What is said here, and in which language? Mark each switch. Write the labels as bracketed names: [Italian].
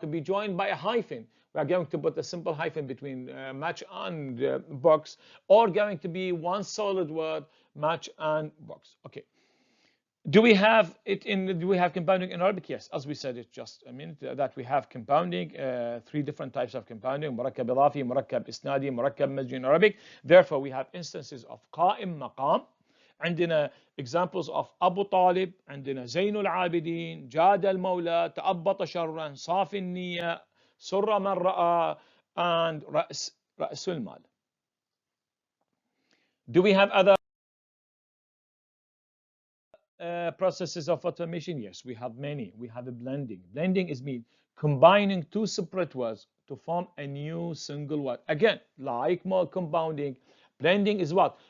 [English] To be joined by a hyphen. We are going to put a simple hyphen between match and box, or going to be one solid word, match and box. Okay. Do we have compounding in Arabic? Yes, as we said it just a minute that we have compounding, three different types of compounding: مركب إضافي, مركب إسنادي, مركب مزجي in Arabic. Therefore, we have instances of قائم مقام. [Arabic] عندنا [English] examples of [Arabic] أبو طالب، عندنا زين العابدين، جاد المولى، تأبط شرا، صافي النية، سر من رأى، and رأس المال. [English] Do we have other processes of automation? Yes, we have many. We have a blending. Blending is mean combining two separate words to form a new single word. Again, like more compounding, blending is what?